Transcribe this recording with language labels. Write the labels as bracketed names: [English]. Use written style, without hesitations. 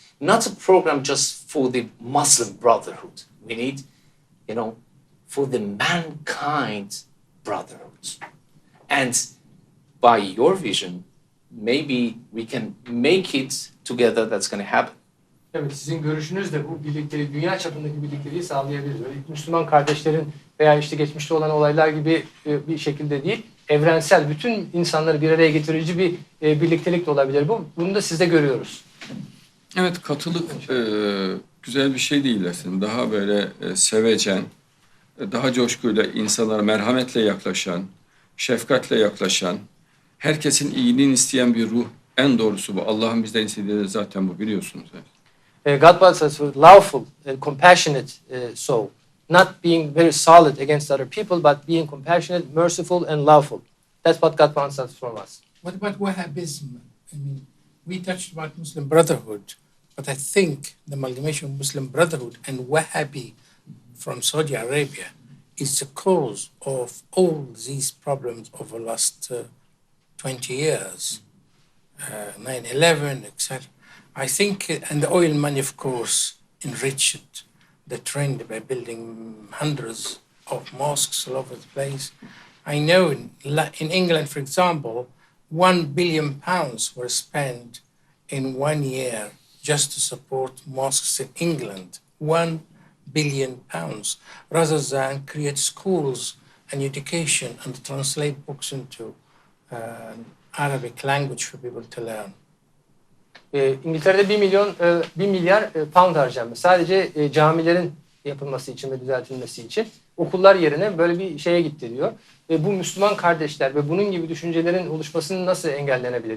[English] Not a program just for the Muslim Brotherhood. We need, for the mankind brotherhood. And by your vision, maybe we can make it together, that's going to happen. [Turkish] Evet, sizin görüşünüz de bu birlikteliği, dünya çapındaki birlikteliği sağlayabilir. Öyle Müslüman kardeşlerin veya geçmişte olan olaylar gibi bir şekilde değil, evrensel, bütün insanları bir araya getirici bir birliktelik de olabilir. Bunu da sizde görüyoruz. Evet, katılık güzel bir şey değil aslında. Daha böyle sevecen, daha coşkuyla insanlara merhametle yaklaşan, şefkatle yaklaşan, herkesin iyiliğini isteyen bir ruh. En doğrusu bu. Allah'ın bizden istediği de zaten bu, biliyorsunuz. [English] God wants us with loveful and compassionate soul, not being very solid against other people, but being compassionate, merciful, and loveful. That's what God wants us from us. What about Wahhabism? I mean, we touched about Muslim Brotherhood, but I think the amalgamation of Muslim Brotherhood and Wahhabi from Saudi Arabia is the cause of all these problems over the last 20 years, 9/11, etc. I think, and the oil money, of course, enriched the trend by building hundreds of mosques all over the place. I know in England, for example, £1 billion were spent in 1 year just to support mosques in England. £1 billion, rather than create schools and education and translate books into Arabic language for people to learn. [Turkish] İngiltere'de 1 milyar pound harcanmış. Sadece camilerin yapılması için ve düzeltilmesi için okullar yerine böyle bir şeye gitti diyor. Bu Müslüman kardeşler ve bunun gibi düşüncelerin oluşmasını nasıl engellenebilir?